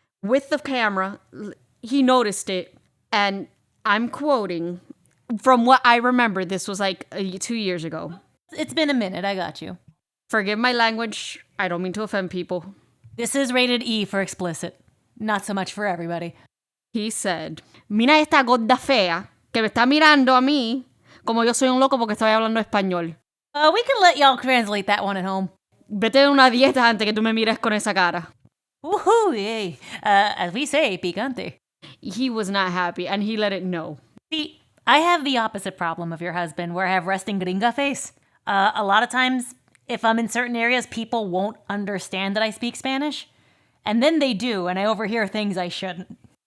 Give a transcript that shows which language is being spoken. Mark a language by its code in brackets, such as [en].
[en] With the camera, he noticed it. And I'm quoting, from what I remember, this was like 2 years ago. It's been a minute, I got you. Forgive my language. I don't mean to offend people. This is rated E for explicit. Not so much for everybody. [es] He said, mira esta gorda fea que me está mirando a mí como yo soy un loco porque estoy hablando español. [en] We can let y'all translate that one at home. [es] Vete de una dieta antes que tú me mires con esa cara. [en] Woohoo, yay. As we say, picante. He was not happy, and he let it know. See, I have the opposite problem of your husband, where I have resting gringa face. A lot of times, if I'm in certain areas, people won't understand that I speak Spanish. And then they do, and I overhear things I shouldn't.